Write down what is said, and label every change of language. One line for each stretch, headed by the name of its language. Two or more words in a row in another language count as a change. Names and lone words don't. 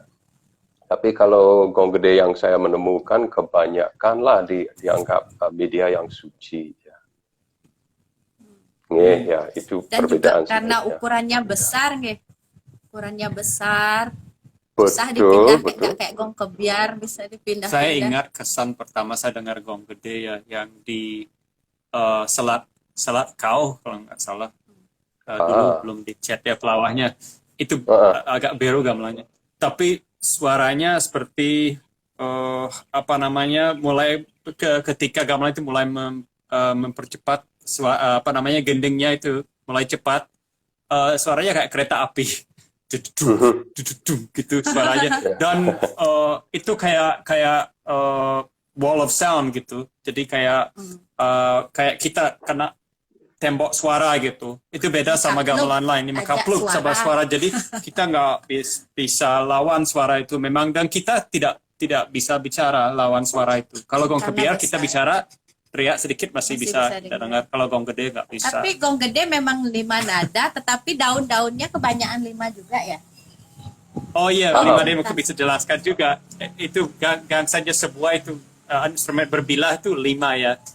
Indonesian: Tapi kalau gong gede yang saya menemukan kebanyakanlah dianggap media yang suci ya. Ya itu dan perbedaan. Dan juga karena ukurannya besar nih. Ukurannya besar. Bisa Betul. dipindah kayak gong kebiar, bisa dipindah. Saya ingat kesan pertama saya dengar gong gede ya, yang di Selat Kau kalau nggak salah. Dulu belum dicat ya pelawahnya. Itu agak beru gamelannya. Tapi suaranya seperti mulai ketika gamelan itu mulai mempercepat gendingnya itu mulai cepat. Suaranya kayak kereta api. Gitu suaranya, dan itu kayak
English: wall of sound
Indonesian: gitu. Jadi kayak kita kena tembok suara gitu. Itu beda sama gamelan lain, makapluk sama suara. Jadi kita nggak bisa lawan suara itu memang, dan kita tidak bisa bicara lawan suara itu. Kalau gong kebiar kita bicara, teriak sedikit masih bisa dengar. Kalau gong gede nggak bisa. Tapi gong gede memang 5 nada, tetapi daun-daunnya kebanyakan 5 juga ya. Oh iya, 5 nada mungkin bisa jelaskan juga. Itu saja sebuah itu instrumen berbilah itu 5 ya.